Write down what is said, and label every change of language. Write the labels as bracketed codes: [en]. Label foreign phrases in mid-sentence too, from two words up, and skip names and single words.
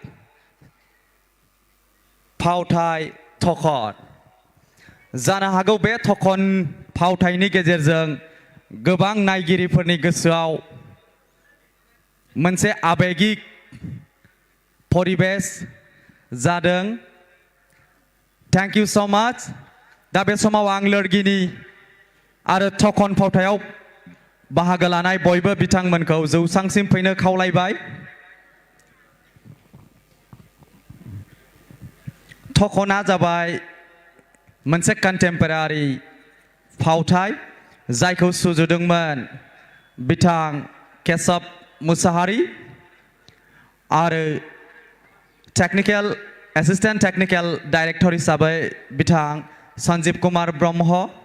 [brx] फावथाय थखन जानो हागौ बे थखन फावथायनि गेजेरजों गोबां नायगिरिफोरनि गोसोआव मोनसे आबेगिक परिबेस जादों [en] thank you so much [brx] दा बे समाव आं लोरगिनि आरो थखन फावथायाव बाहागो लानाय बयबो बिथांमोनखौ जौसांसिम फैनो खावलायबाय थखना जाबाय मोनसे कन्टेम्परारि फावथाय जायखौ सुजुदोंमोन बिथां केशव मुसाहारि आरो [en] technical assistant technical director [brx] हिसाबै बिथां सन्जीव कुमार ब्रह्म